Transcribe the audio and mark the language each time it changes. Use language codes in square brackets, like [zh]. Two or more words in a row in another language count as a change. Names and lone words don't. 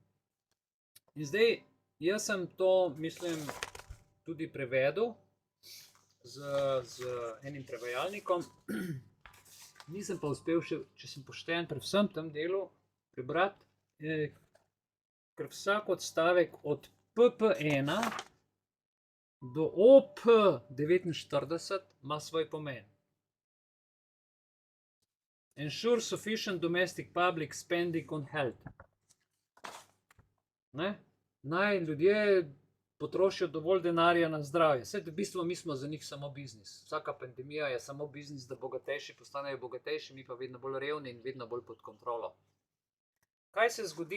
[sl] In zdaj, jaz sem to, mislim, tudi prevedel z enim prevajalnikom. Nisem pa uspel še, če sem pošten, pri vsem tem delu prebrati, ker vsak odstavek od PP1 do OP49 ima svoj pomen. [en] Ensure sufficient domestic public spending on health. [sl] Ne? Naj ljudje potrošijo dovolj denarja na zdravje. Vse v bistvu mi smo za njih samo biznis. Vsaka pandemija je samo biznis, da bogatejši postanejo bogatejši, mi pa vedno bolj revni in vedno bolj pod kontrolo. Kaj se zgodi?